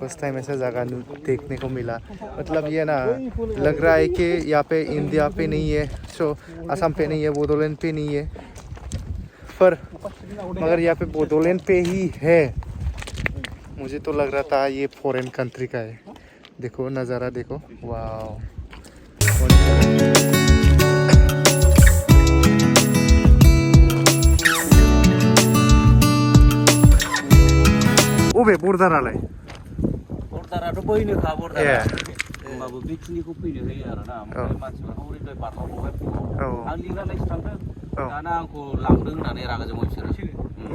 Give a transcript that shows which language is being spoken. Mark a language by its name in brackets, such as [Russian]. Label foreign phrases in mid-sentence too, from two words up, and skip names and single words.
[English] first time [Hindi] ऐसा जगह देखने को मिला मतलब ये ना लग रहा है कि यहाँ पे इंडिया पे नहीं है सो असम पे नहीं है बोडोलैंड पे नहीं है पर मगर यहाँ पे बोडोलैंड पे ही है मुझे तो लग रहा था ये [English] foreign country [Hindi] का है देखो नज़ारा देखो वाओ अबे बर्डारालाय [Bodo] बर्डाराथ' बैनोखा बर्डारा होमबाबो बेखिनिखौ फैनो होयो आरोना ओमफ्राय मानसिफ्रा हरैद्वाय बारलांबावबाय फुङाव आं लिंनानैसो थांदों दाना आंखौ लांदों होननानै रागा जोंबाय बिसोरो